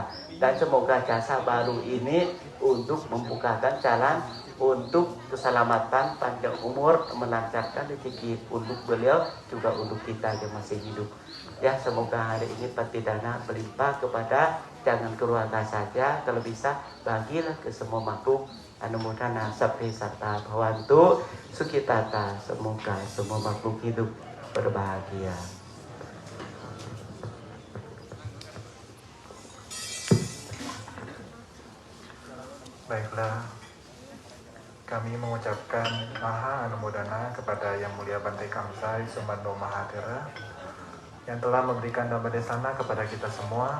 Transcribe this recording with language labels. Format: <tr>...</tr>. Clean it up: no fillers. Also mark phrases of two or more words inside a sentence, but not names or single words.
<id>Dan semoga jasa baru ini untuk membukakan jalan untuk keselamatan, panjang umur, melancarkan rezeki untuk beliau juga untuk kita yang masih hidup. Ya, semoga hari ini petidana berlimpah kepada jangan keluarga saja, kalau bisa bagilah ke semua makhluk.</id> <pi>Anumodana sabhe satta bhavantu sukitata,</pi> <id>semoga semua makhluk hidup berbahagia. Baiklah, kami mengucapkan Maha Anumodana kepada Yang Mulia Bante Kamsai Sumando Mahathera yang telah memberikan Dhammadesana kepada kita semua.</id>